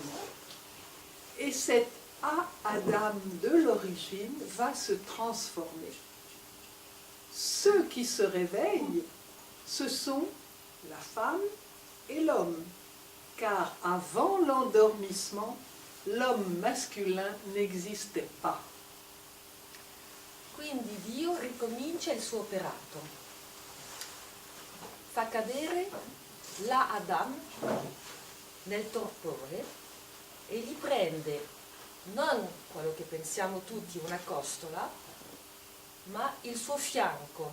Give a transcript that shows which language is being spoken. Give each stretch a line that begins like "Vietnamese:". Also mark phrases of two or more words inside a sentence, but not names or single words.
French: Et cet Adam de l'origine va se transformer. Ceux qui se réveillent, ce sont la femme et l'homme, car avant l'endormissement, l'homme masculin n'existait pas.
Italian: Quindi Dio ricomincia il suo operato, fa cadere la Adam nel torpore e gli prende non quello che pensiamo tutti, una costola, ma il suo fianco.